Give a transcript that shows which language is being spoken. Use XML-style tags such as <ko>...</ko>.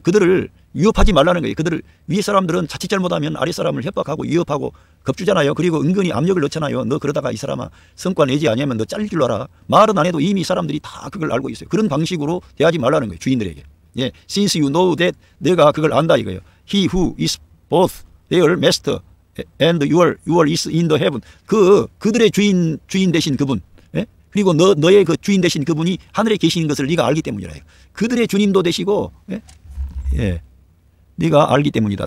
<ko>그들을 위협하지 말라는 거예요. 그들을 위에 사람들은 자칫 잘못하면 아래 사람을 협박하고 위협하고 겁주잖아요. 그리고 은근히 압력을 넣잖아요. 너 그러다가 이 사람아 성과 내지 아니하면 너 잘릴 줄 알아. 말은 안 해도 이미 사람들이 다 그걸 알고 있어요. 그런 방식으로 대하지 말라는 거예요. 주인들에게. 예,</ko> <en>since you know that</en> <ko>내가 그걸 안다 이거예요.</ko> <en>He who is both their master and your is in the heaven.</en> <ko>그들의 주인 되신 그분. 예? 그리고 너의 그 주인 되신 그분이 하늘에 계시는 것을 네가 알기 때문이라. 그들의 주님도 되시고, 예? 예. 네가 알기 때문이다.</ko>